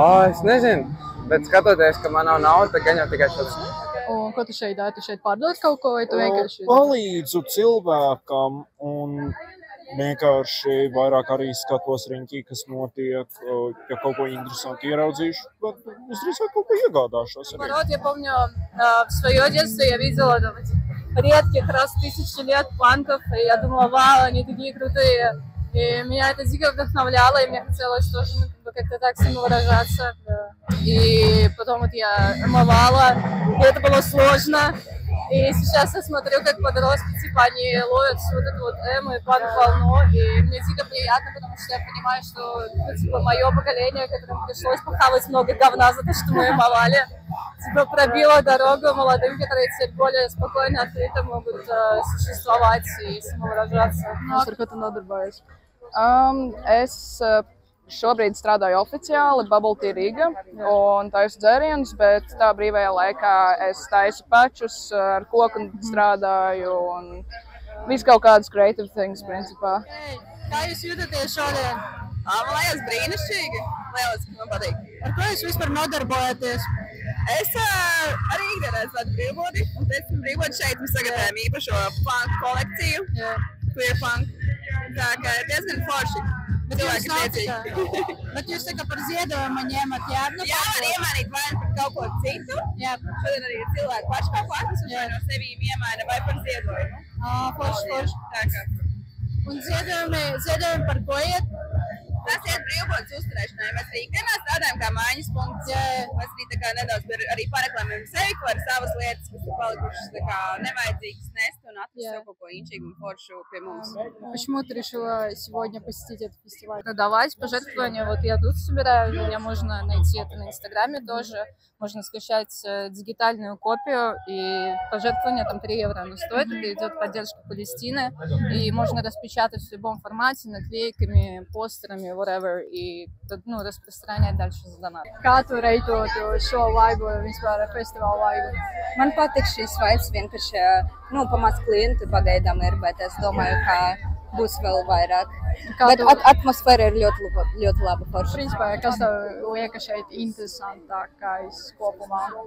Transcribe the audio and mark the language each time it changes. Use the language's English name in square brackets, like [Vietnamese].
[Latvian] Es nezinu, bet skatoties, ka man nav nauda, tad gan jau tikai šodien. Un ko tu šeit dari? Tu šeit pārdod kaut ko vai tu vienkārši? Palīdzu cilvēkam un vienkārši vairāk arī skatos riņķī, kas notiek, ja kaut ko interesanti ieraudzīšu, bet visdrīzāk kaut ko iegādāšos. [Russian] Наоборот, я помню, в свое детство я видела редких раз 1000 лет панков, и я думала, вау, они такие крутые. И меня это дико вдохновляло, и мне хотелось тоже как-то так самовыражаться. И потом вот я эмовала, и это было сложно. И сейчас я смотрю, как подростки, типа, они ловят вот эту вот эмо и панк-волну, и мне дико приятно, потому что я понимаю, что, типа, мое поколение, которому пришлось похавать много говна за то, что мы эмовали, типа, пробило дорогу молодым, которые теперь более спокойно, открыто могут существовать и самовыражаться. [Latvian] Ar ko tu nodarbojies? Es šobrīd strādāju oficiāli Bubble Tea Riga un taisu dzērienus, bet tā brīvajā laikā es taisu pačus, ar koku strādāju un visu kaut kādas [English] creative things, [Latvian] principā. Kā jūs jūtaties šodien? Man liekas brīnišķīgi. Lieliski, man patīk. Ar ko jūs vispār nodarbojaties? Es arī ikdienā esmu brīvbodi, un pēc tam brīvbodi šeit mēs sagatavējam īpašo punk kolekciju, queer punk. Tā kā ir diezgan forši. Bet jūs tā kā par ziedojumu ņemat, jā? Jā, var iemainīt vai par kaut ko citu. Jā. Šodien arī ir cilvēki paši kaut ko atnesuši vai no sevīm iemaina vai par ziedojumu. Forši. Tā kā. Un ziedojumi par ko iet? Tas iet brīvbodas uzturēšanai. Mēs arī ikdienā strādājam kā mājas punkts. Mēs arī tā kā nedaudz arī pareklamējam sevi, ko ar savas lietas, kas ir palikušas tā kā nevajadzīgas nest un atrast sev kaut ko inčīgu un foršu pie mums. [Russian] Почему ты решила сегодня посетить этот фестиваль? Давать пожертвования. Вот я тут собираю, меня можно найти это на Инстаграме тоже. Можно скачать дигитальную копию, и пожертвование там 3 евро оно стоит. Это идет поддержка Палестины, и можно распечатать в любом формате, наклейками, постерами, whatever, и распространять дальше за донат. [Latvian] Kā tu reitotu šo vaibu, vispār festivālu vaibu? Man patīk šīs vibes vienkārši, pamaz klienti pagaidām ir, bet es domāju, ka būs vēl vairāk. Bet atmosfēra ir ļoti laba forša. Principā, kas tev liekas šeit interesantākais kopumā?